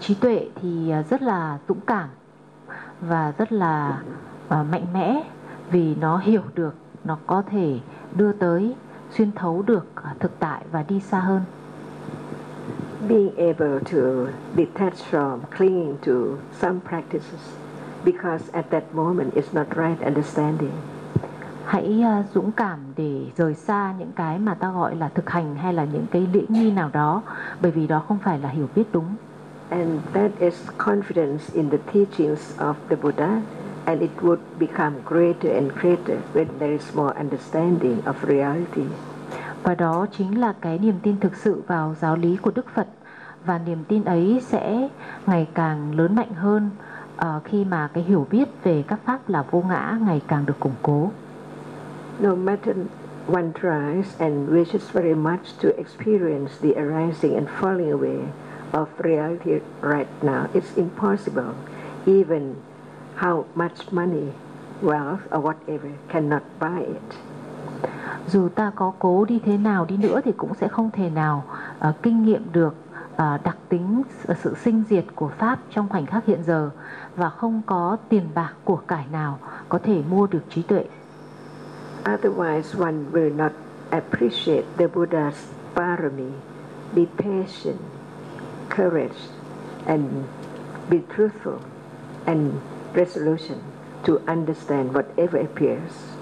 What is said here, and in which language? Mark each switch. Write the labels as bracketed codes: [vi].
[vi] Trí tuệ thì rất là dũng cảm và rất là mạnh mẽ, vì nó hiểu được, nó có thể đưa tới, xuyên thấu được thực tại và đi xa hơn. [en] Being able to detach from clinging to some practices because at that moment it's not right understanding. [vi] Hãy dũng cảm để rời xa những cái mà ta gọi là thực hành hay là những cái lễ nghi nào đó, bởi vì đó không phải là hiểu biết đúng. [en] And that is confidence in the teachings of the Buddha, and it would become greater and greater when there is more understanding of reality. [vi] Và đó chính là cái niềm tin thực sự vào giáo lý của Đức Phật, và niềm tin ấy sẽ ngày càng lớn mạnh hơn khi mà cái hiểu biết về các pháp là vô ngã ngày càng được củng cố. [en] No matter one tries and wishes very much to experience the arising and falling away of reality right now, it's impossible. Even how much money, wealth or whatever cannot buy it. [vi] Dù ta có cố đi thế nào đi nữa thì cũng sẽ không thể nào kinh nghiệm được đặc tính sự sinh diệt của pháp trong khoảnh khắc hiện giờ, và không có tiền bạc của cải nào có thể mua được trí tuệ. [en] Otherwise one will not appreciate the Buddha's parami, be patient, courage and be truthful and resolution to understand whatever appears.